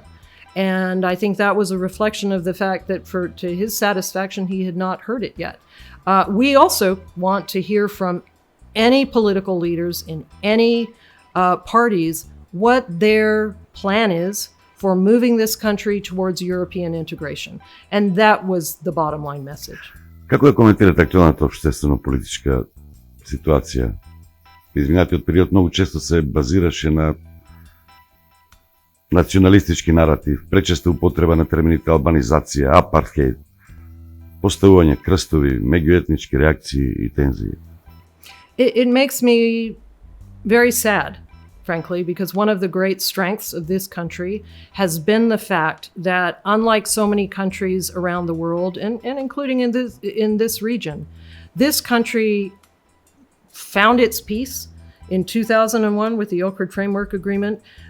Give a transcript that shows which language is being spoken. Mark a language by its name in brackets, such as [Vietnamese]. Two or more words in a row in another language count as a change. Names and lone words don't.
[English] And I think that was a reflection of the fact that, to his satisfaction, he had not heard it yet. We also want to hear from any political leaders in any parties what their plan is for moving this country towards European integration. And that was the bottom line message. [Macedonian] Како ја коментирате актуалната обществено-политичка ситуација? Изминатиот период многу често се базираше на националистички наратив, пречеста употреба на термините албанизација, апартхейд, поставување крстови, меѓуетнички реакции и тензии. [English] It makes me very sad, frankly, because one of the great strengths of this country has been the fact that, unlike so many countries around the world, and including in this region, this country found its peace in 2001 with the Ohrid Framework Agreement.